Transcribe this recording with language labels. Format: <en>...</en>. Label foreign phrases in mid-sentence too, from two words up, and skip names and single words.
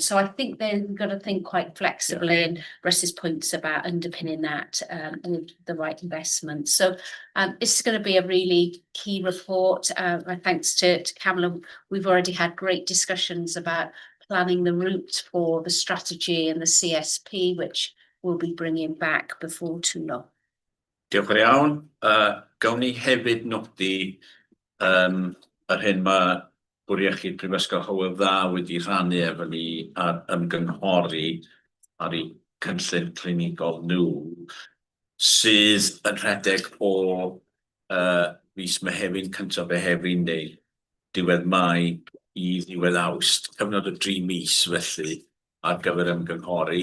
<en>So I think then we've got to think quite flexibly, and Russ's points about underpinning that with the right investment. So this is going to be a really key report. My thanks to Camilla. We've already had great discussions about planning the route for the strategy and the CSP, which we'll be bringing back before too long.</en> <cy>Diolch yn iawn. Gawn ni hefyd nodi yr hyn mae Bwr Iechyd Prifysgol Hywel Dda wedi rhannu efo ni ar ymgynghori ar eu cynllun clinigol nhw, sydd yn rhedeg o mis Mehefin, cyntaf Mehefin neu diwedd Mai i ddiwedd Awst, cyfnod o 3 mis felly ar gyfer ymgynghori.</cy>